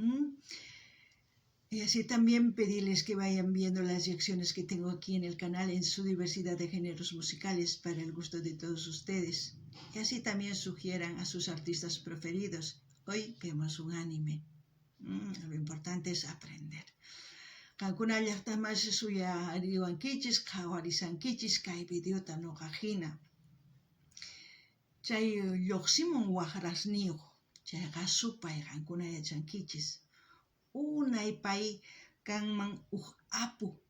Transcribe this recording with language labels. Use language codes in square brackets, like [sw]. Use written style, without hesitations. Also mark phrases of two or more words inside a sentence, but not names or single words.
[es] Y así también pedirles que vayan viendo las reacciones que tengo aquí en el canal en su diversidad de géneros musicales para el gusto de todos ustedes. Y así también sugieran a sus artistas preferidos. Hoy vemos un anime. Lo importante es aprender. [qu] Qankuna llaqtamansi suyariwankichis, qhawarisankichis kay videota nuqaqhina. Chay lluqsimun waqrasniyuq, chayqa supay qankuna yachankichis. Unay pay kanman apu.